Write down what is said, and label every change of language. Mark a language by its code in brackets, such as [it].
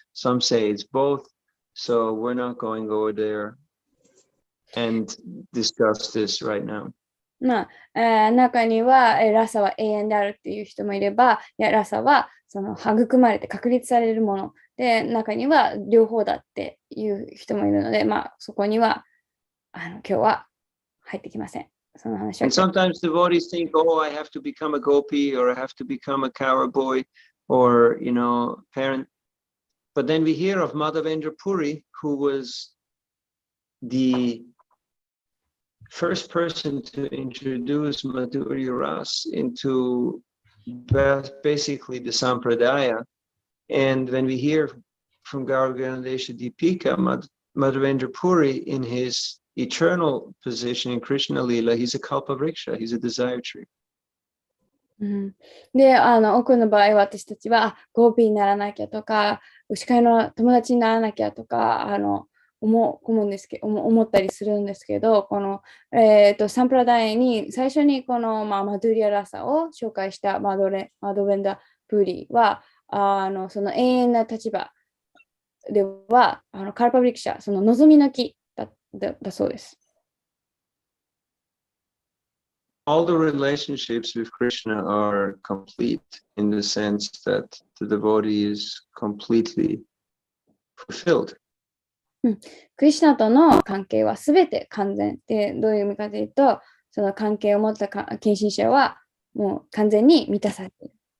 [en] Some say it's both. So we're not going over there and discuss this right now. [ja] 中にはラサは永遠であるっていう人もいれば、いやラサはその育まれて確立されるもので、中には両方だっていう人もいるので、そこには今日は入ってきません。その話は。 [en] And sometimes devotees think, oh, I have to become a gopi, or I have to become a cowboy, or parent. But then we hear of Madhavendra Puri, who was the first person to introduce Madhurya Ras into basically the Sampradaya. And when we hear from Gauraganadesha Deepika, Madhavendra Puri, in his eternal position in Krishna Lila, he's a kalpavriksha, he's a desire tree. [ja] で、多くの場合、私たちはゴーピーにならなきゃとか、牛飼いの友達にならなきゃとか、思ったりするんですけど、この、サンプラダイに最初にこの、マドゥリア・ラサを紹介したマドベンダ・プーリは、その永遠な立場では、カルパブリクシャ、その望みの木だそうです。 [en] All the relationships with Krishna are complete in the sense that the devotee is completely fulfilled. [ja] クリシュナとの関係はすべて完全で、どういう意味かというと、その関係を持った献身者はもう完全に満たされている。